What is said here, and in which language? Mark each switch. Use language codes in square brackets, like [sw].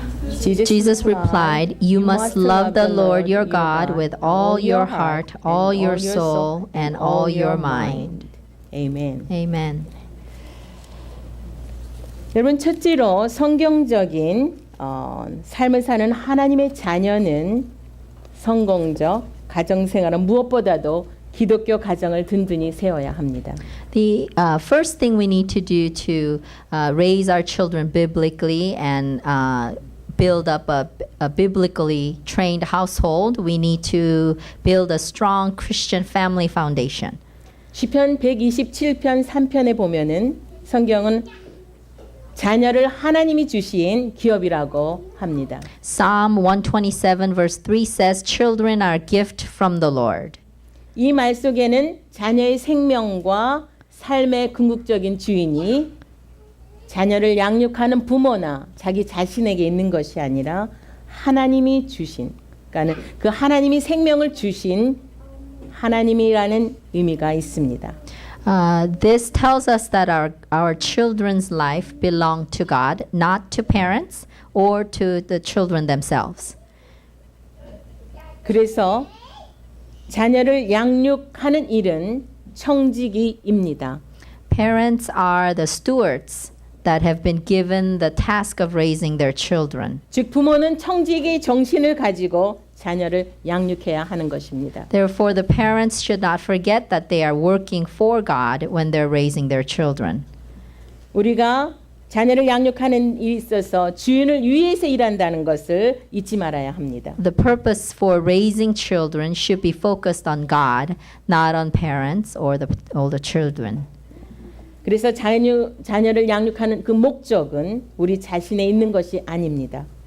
[en] Jesus replied, "You must love the Lord your God with all your heart, all your soul, and all your mind." [ko] 아멘. [en] Amen. [ko] 여러분 첫째로 성경적인 삶을 사는 하나님의 자녀는 성공적 가정생활은 무엇보다도 기독교 가정을 든든히 세워야 합니다. [en] The first thing we need to do to raise our children biblically and build up a biblically trained household, we need to build a strong Christian family foundation. [ko] 시편 127편 3편에 보면은 성경은 자녀를 하나님이 주신 기업이라고 합니다. [en] Psalm 127 verse 3 says, "Children are a gift from the Lord." [ko] 이 말 속에는 자녀의 생명과 삶의 궁극적인 주인이 자녀를 양육하는 부모나 자기 자신에게 있는 것이 아니라 하나님이 주신, 그러니까 그 하나님이 생명을 주신 하나님이라는 의미가 있습니다. [en] This tells us that our children's life belong to God, not to parents or to the children themselves. [ko] 그래서 자녀를 양육하는 일은 청지기입니다. [en] Parents are the stewards that have been given the task of raising their children. [ko] 즉 부모는 청지기 정신을 가지고 자녀를 양육해야 하는 것입니다. [en] Therefore, the parents should not forget that they are working for God when they're raising their children. [ko] 우리가 자녀를 양육하는 일에 있어서 주인을 위해서 일한다는 것을 잊지 말아야 합니다. [en] The purpose for raising children should be focused on God, not on parents or the children. [ko] 그래서 자녀를 양육하는 그 목적은 우리 자신에 있는 것이 아닙니다.